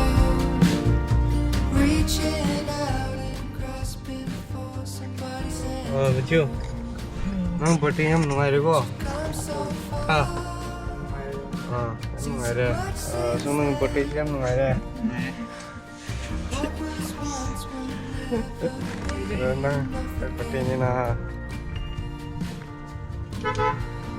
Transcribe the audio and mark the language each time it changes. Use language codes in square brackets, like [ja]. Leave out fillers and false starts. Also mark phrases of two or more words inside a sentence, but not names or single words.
[en] reaching out and grasping for somebody's hand. with you [mjw] nang party ham nungai re ko [en] Come so far, [mjw] ha nungai re so nang party ham nungai re [en] what was once when [mjw] nang party ni na